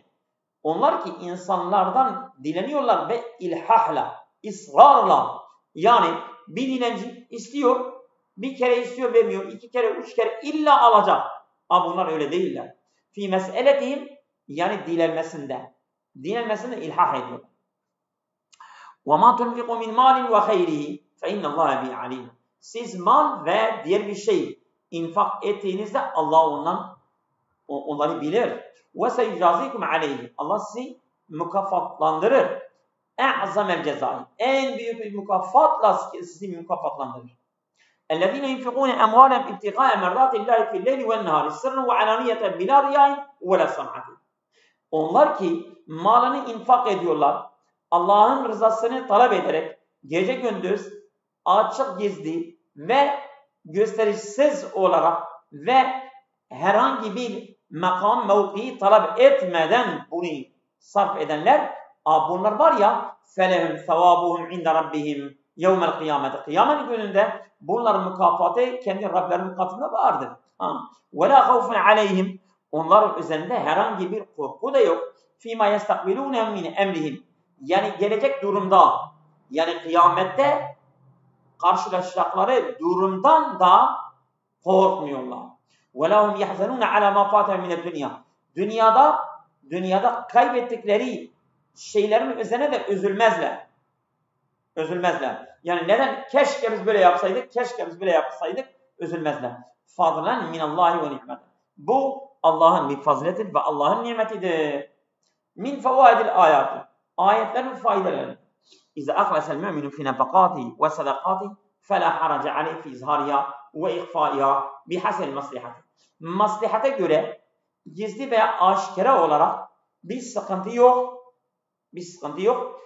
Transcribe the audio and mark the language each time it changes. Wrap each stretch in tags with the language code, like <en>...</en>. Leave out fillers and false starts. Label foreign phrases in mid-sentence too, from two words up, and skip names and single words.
<tr>Onlar ki insanlardan dileniyorlar ve ilhahla, ısrarla. Yani bir dilenci istiyor, bir kere istiyor vermiyor, 2 kere, 3 kere illa alacak. Ama bunlar öyle değiller.</tr> <ar>في مسألتهم,</ar> <tr>yani dilenmesinde ilhah ediyor.</tr> <ar>وَمَا تُنْفِقُوا مِنْ مَالٍ وَخَيْرِهِ فَاِنَّ اللّٰهَ بِهِ عَلِيمٌ.</ar> <tr>Siz mal ve diğer bir şey infak ettiğinizde Allah onları bilir.</tr> <ar>وَسَيُجَازِيكُمْ عَلَيْهِ.</ar> <tr>Allah sizi mükafatlandırır.</tr> <ar>اَعْزَمَ الْجَزَائِ.</ar> <tr>En büyük bir mükafatla sizi mükafatlandırır.</tr> <ar>اَلَّذ۪ينَ يُنْفِقُونَ اَمْوَالَهُمْ اِبْتِغَاءَ مَرْضَاتِ اللّٰهِ فِي اللَّيْلِ وَالنَّهَارِ سِرًّا وَعَلَانِيَةً بِلَا رِيَاءٍ وَلَا سَمْعَةٍ.</ar> <tr>Onlar ki malını infak ediyorlar, Allah'ın rızasını talep ederek gece gündüz açık gizli ve gösterişsiz olarak ve herhangi bir makam mevkii talep etmeden bunu sarf edenler, bunlar var ya</tr> <ar>فَلَهُمْ ثَوَابُهُمْ عِنْدَ رَبِّهِمْ يَوْمَ الْقِيَامَةِ.</ar> <tr>Kıyamet gününde bunların mükafatı kendi Rablerinin katında vardır.</tr> <ar>وَلَا خَوْفٌ عَلَيْهِمْ.</ar> <tr>Onların üzerinde herhangi bir korku da yok.</tr> <ar>فِيمَا يَسْتَقْبِلُونَ مِنْ اَمْرِهِمْ.</ar> <tr>Yani gelecek durumda, yani kıyamette karşılaşacakları durumdan da korkmuyorlar.</tr> <ar>وَلَهُمْ يَحْزَنُونَ عَلَى مَا فَاتَهُمْ مِنَ الدُّنْيَا.</ar> <tr>Dünyada kaybettikleri şeylerin üzerine de üzülmezler. Yani neden? Keşke biz böyle yapsaydık, üzülmezler.</tr> <ar>فَضْلًا مِنَ اللّٰهِ وَنِعْمَةً.</ar> <tr>Bu Allah'ın bir faziletidir ve Allah'ın nimetidir.</tr> <ar>من فوائد الآيات.</ar> <tr>Ayetlerin faydaları.</tr> <ar>إذا أخلص المؤمن في النفقة والصدقة فلا حرج عليه في إظهارها وإخفائها بحسب المصلحة.</ar> <tr>Maslihate göre gizli veya aşikare olarak bir sıkıntı yok.</tr>